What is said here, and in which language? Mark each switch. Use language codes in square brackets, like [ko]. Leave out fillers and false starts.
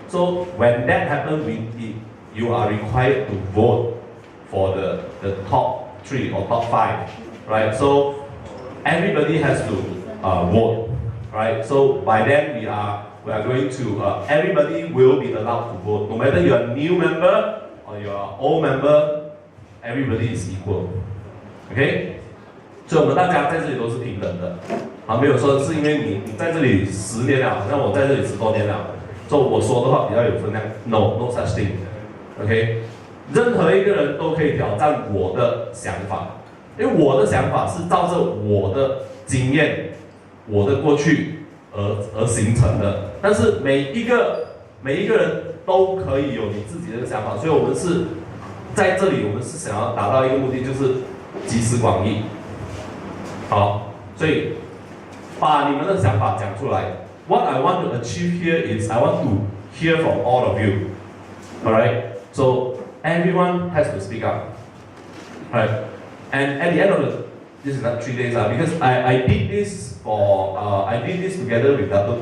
[en] So when that happens, you are required to vote for the top 3 or top 5, right? So everybody has to vote, right? So by then we are going to, everybody will be allowed to vote. No matter you're a new member or you're an old member, everybody is equal. Okay? [zh] 所以我们大家在这里都是平等的。没有说是因为你在这里10年了，好像我在这里10多年了，所以我说的话比较有分量。 [en] No such thing. OK？ [zh] 任何一个人都可以挑战我的想法，因为我的想法是照着我的经验、我的过去而形成的。但是每一个每一个人都可以有你自己的想法，所以我们是在这里，我们是想要达到一个目的，就是集思广益。好，所以把你们的想法讲出来。 [en] What I want to achieve here is I want to hear from all of you. Alright? So everyone has to speak up. Right? And at the end of this is not 3 days, because I did this for I did this together with Dr.